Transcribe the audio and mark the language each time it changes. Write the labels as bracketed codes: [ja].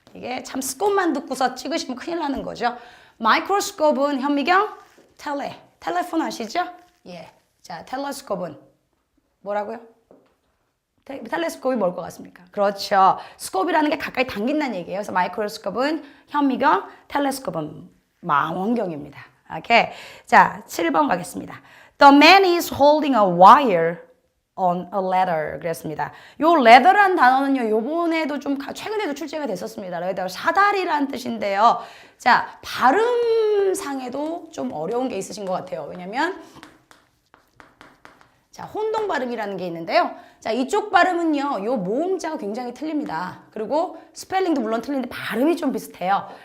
[ko] 이게 참 스콥만 듣고서 찍으시면 큰일 나는 거죠. 마이크로스코프는 현미경, 텔레폰 아시죠? 예. 자, 텔레스코프는 뭐라고요? 텔레스코프이 뭘 것 같습니까? 그렇죠. 스코프이라는 게 가까이 당긴다는 얘기예요. 그래서 마이크로스코프는 현미경, 텔레스코프는 망원경입니다. 오케이. 자, 7번 가겠습니다. [en] The man is holding a wire on a ladder. [ko] 그랬습니다. 요 ladder란 단어는요, 요번에도 최근에도 출제가 됐었습니다. ladder, 사다리란 뜻인데요. 자, 발음상에도 좀 어려운 게 있으신 것 같아요. 왜냐면, 자, 혼동 발음이라는 게 있는데요. 자, 이쪽 발음은요, 요 모음자가 굉장히 틀립니다. 그리고 스펠링도 물론 틀린데 발음이 좀 비슷해요.